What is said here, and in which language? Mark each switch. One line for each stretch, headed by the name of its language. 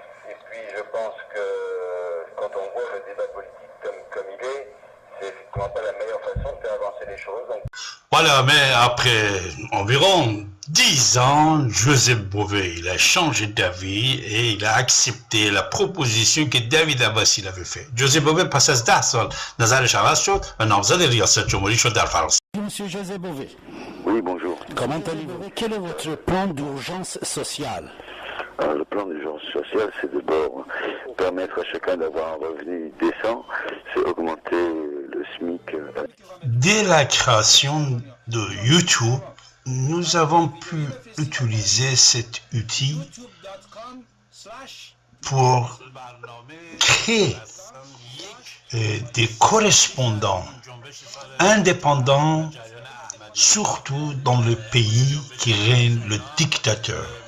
French: Et puis je pense que quand on voit le débat politique comme il est, c'est effectivement pas la meilleure façon de faire avancer les choses. Donc... Voilà, mais après environ 10 ans, Joseph Bové, il a changé d'avis et il a accepté la proposition que David Abbassi avait faite.
Persian: Joseph Bové پس از 10 سال نظرش عوض شد و نامزد ریاست جمهوری شد در فرانسه.
French: Monsieur José Bové. Oui, bonjour. Comment allez-vous? Quel est votre plan d'urgence sociale? Alors, le plan d'urgence sociale, c'est d'abord permettre à chacun d'avoir un revenu décent, c'est augmenter le SMIC. Dès la création de YouTube, nous avons pu utiliser cet outil pour créer des correspondants indépendants, surtout dans le pays qui règne le dictateur.